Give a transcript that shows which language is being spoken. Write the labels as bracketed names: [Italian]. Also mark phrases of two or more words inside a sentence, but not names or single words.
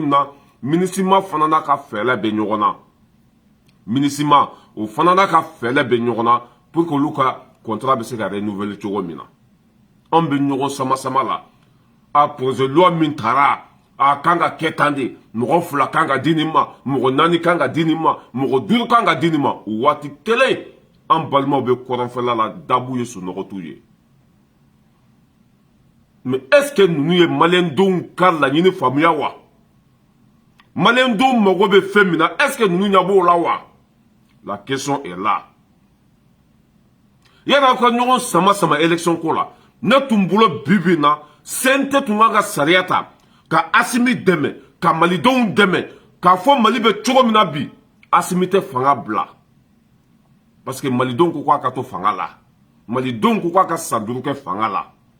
[Bambara] min na MINUSMA fana n'a ka fɛɛrɛ bɛ ɲɔgɔn na MINUSMA o fana n'a ka fɛɛrɛ bɛ ɲɔgɔn na [French] pour que [Bambara] olu ka contrat bɛ se ka renouveler cogo min na an bɛ ɲɔgɔn sama la [French] projet loi [Bambara] min taara kan ka kɛ tan de mɔgɔ 2 kan ka di nin ma mɔgɔ 4 kan ka di nin ma mɔgɔ 5 kan ka di nin ma o waati kelen an balimaw bɛ kɔrɔnfɛla la dabu ye sunɔgɔ t'u ye [French] mais est-ce que [Bambara] ninnu ye maliyɛndenw ka laɲini faamuya wa maliyɛndenw mago bɛ fɛn min na [French] est-ce que [Bambara] ninnu ɲɛ b'o la wa [French] la question est là [Bambara] yan'aw ka ɲɔgɔn sama élection ko la ne tun bolo bi na CNT tun ka sariya ta ka Asimi dɛmɛ ka malidenw dɛmɛ k'a fɔ Mali bɛ cogo min na bi Asimi tɛ fanga bila [French] parce que [Bambara] malidenw ko k'a ka to fanga la malidenw ko k'a ka san 5 kɛ fanga la